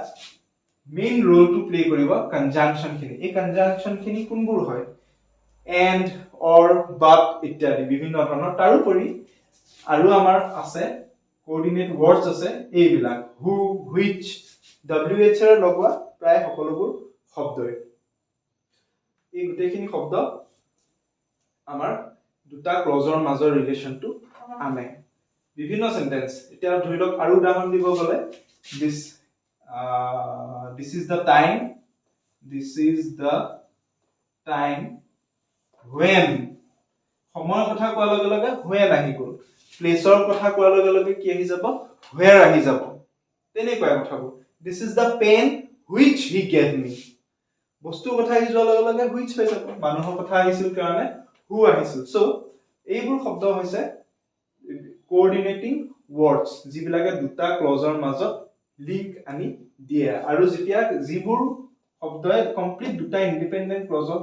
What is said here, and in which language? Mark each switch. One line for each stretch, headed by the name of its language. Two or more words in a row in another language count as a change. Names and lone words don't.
English: main role to play
Assamese: কৰিব কনজাংশন খিনি এই কনজাংশন খিনি কোনবোৰ হয়
English: and or but
Assamese: ইত্যাদি বিভিন্ন ধৰণৰ তাৰোপৰি আৰু আমাৰ আছে
English: coordinate words
Assamese: আছে এইবিলাক
English: who which
Assamese: wh এৰ লগোৱা প্ৰায় সকলোবোৰ শব্দই এই গোটেইখিনি শব্দ আমাৰ দুটা ক্লজৰ মাজৰ ৰিলেশনটো আনে বিভিন্ন সেন্টেন্স এতিয়া ধৰি লওক আৰু উদাহৰণ দিব গলে
English: this is the time when
Assamese: সময়ৰ কথা কোৱাৰ লগে লগে when আহি গল প্লেছৰ কথা কোৱাৰ লগে লগে কি আহি যাব where আহি যাব তেনেকুৱা কথাবোৰ
English: this is the pen which he gave me
Assamese: বস্তুৰ কথা আহি যোৱাৰ লগে লগে which হৈ যাব মানুহৰ কথা আহিছিল কাৰণে who আহিছিল সো এইবোৰ শব্দ হৈছে
English: coordinating words
Assamese: যিবিলাকে দুটা ক্লজৰ মাজত লিংক আনি দিয়ে আৰু যেতিয়া যিবোৰ শব্দই কমপ্লিট দুটা
English: independent clauseক